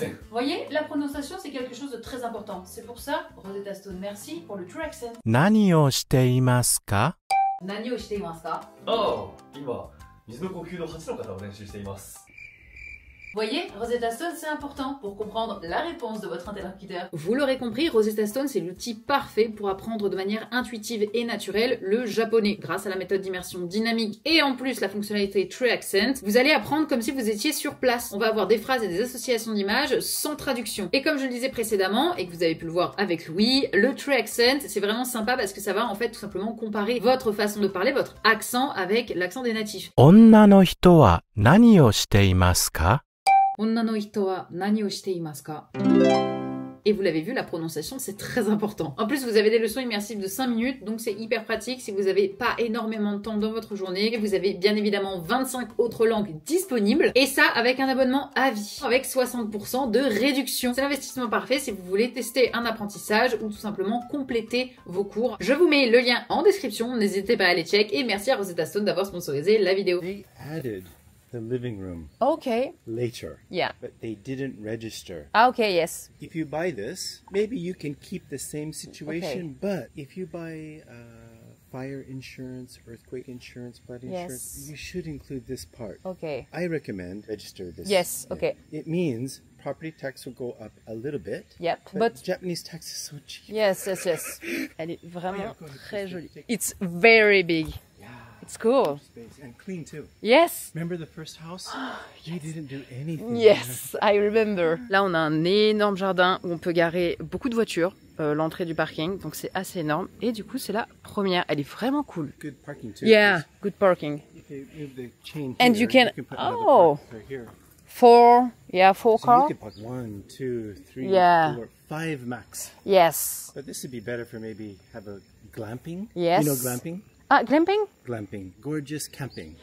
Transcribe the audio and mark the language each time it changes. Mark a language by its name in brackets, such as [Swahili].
[French] Voyez, la prononciation c'est quelque chose de très important. C'est pour ça, Rosetta Stone, merci pour le true accent. [Japanese] 何をしていますか? 何をしていますか? 今、水の呼吸の8の方を練習しています。 [French] Voyez, Rosetta Stone c'est important pour comprendre la réponse de votre interlocuteur. Vous l'aurez compris, Rosetta Stone c'est l'outil parfait pour apprendre de manière intuitive et naturelle le japonais. Grâce à la méthode d'immersion dynamique et en plus la fonctionnalité True Accent, vous allez apprendre comme si vous étiez sur place. On va avoir des phrases et des associations d'images sans traduction. Et comme je le disais précédemment, et que vous avez pu le voir avec Louis, le True Accent c'est vraiment sympa parce que ça va en fait tout simplement comparer votre façon de parler, votre accent avec l'accent des natifs. [Japanese] 女の人は何をしていますか? 女の人は何をしていますか? [French] Et vous l'avez vu, la prononciation, c'est très important. En plus, vous avez des leçons immersives de 5 minutes, donc c'est hyper pratique si vous n'avez pas énormément de temps dans votre journée. Vous avez bien évidemment 25 autres langues disponibles, et ça avec un abonnement à vie, avec 60% de réduction. C'est l'investissement parfait si vous voulez tester un apprentissage ou tout simplement compléter vos cours. Je vous mets le lien en description, n'hésitez pas à aller check, et merci à Rosetta Stone d'avoir sponsorisé la vidéo. [English] The living room Okay. later. Yeah. But they didn't register. Okay, yes. If you buy this, maybe you can keep the same situation, but if you buy fire insurance, earthquake insurance, flood insurance, you should include this part. Okay. I recommend register this. Yes, okay. It means property tax will go up a little bit. Yep, but Japanese tax is so cheap. Yes. [French] Elle est vraiment très jolie. [English] It's very big. It's cool. And clean too. Yes. Remember the first house? They didn't do anything. Yes, I remember. [French] Là, on a un énorme jardin où on peut garer beaucoup de voitures. L'entrée du parking, donc c'est assez énorme. Et du coup, c'est la première. Elle est vraiment cool. [English] Good parking too. Yeah, good parking. If you move the chain And here, you can put another car right here. four So cars. you could park 1, 2, 3, Yeah. 4, 5 max. Yes. But this would be better for maybe have a glamping. Yes. You know glamping? Glamping? Glamping. Gorgeous camping.